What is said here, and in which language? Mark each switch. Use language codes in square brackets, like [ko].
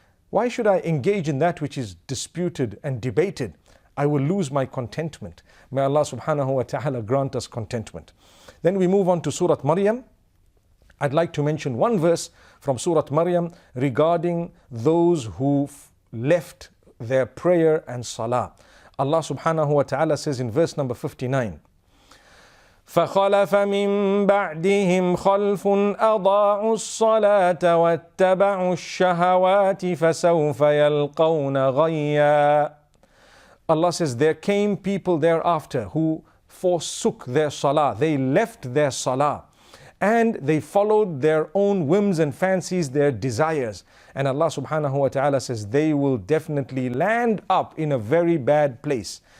[en] Why should I engage in that which is disputed and debated? I will lose my contentment. May Allah subhanahu wa ta'ala grant us contentment. Then we move on to Surah Maryam. I'd like to mention one verse from Surah Maryam regarding those who left their prayer and salah. Allah subhanahu wa ta'ala says in verse number 59, [ar] فَخَلَفَ مِن بَعْدِهِمْ خَلْفٌ أَضَاعُوا الصَّلَاةَ وَاتَّبَعُوا الشَّهَوَاتِ فَسَوْفَ يَلْقَوْنَ غَيًّا. [en] Allah says there came people thereafter who forsook their salah. They left their salah and they followed their own whims and fancies, their desires. And Allah subhanahu wa ta'ala says they will definitely land up in a very bad place.